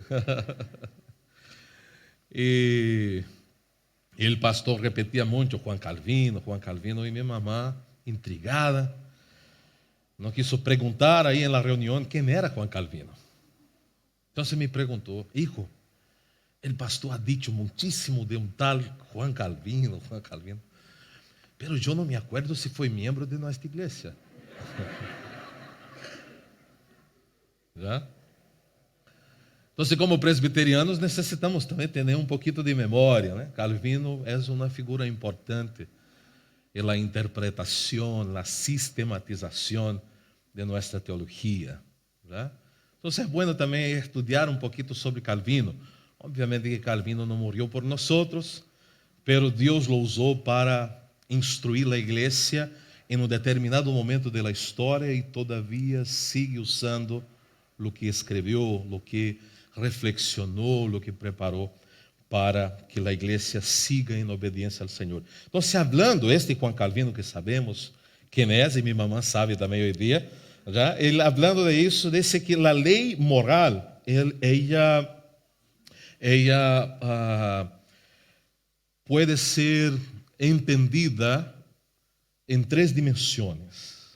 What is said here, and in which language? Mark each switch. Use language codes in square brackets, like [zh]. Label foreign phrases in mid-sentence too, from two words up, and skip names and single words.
[pt] E o pastor repetia muito Juan Calvino, e minha mamã, intrigada, não quis perguntar aí na reunião quem era Juan Calvino. Então me perguntou: hijo, o pastor [es] ha dicho [pt] muitíssimo de um tal Juan Calvino, pero eu não [es] me acuerdo [pt] se foi membro de nossa igreja. [es] ¿Ya? Entonces, como presbiterianos, necesitamos [pt] também ter um pouquinho de memória, né? [es] Calvino [pt] é uma figura importante [es] en la interpretación, la sistematización de nuestra teología, ¿verdad? Entonces es bueno también estudiar un poquito sobre Calvino. Obviamente que Calvino no murió por nosotros, pero Dios lo usó para instruir la iglesia en un determinado momento de la historia y todavía sigue usando lo que escribió, lo que reflexionó, lo que preparó para que [pt] a igreja siga em obediência ao Senhor. Então, hablando, Juan Calvino que sabemos quem é, e minha mamãe sabe também hoje dia, já, ele [es] hablando de [pt] isso, disse que a lei moral, pode ser entendida em três dimensões.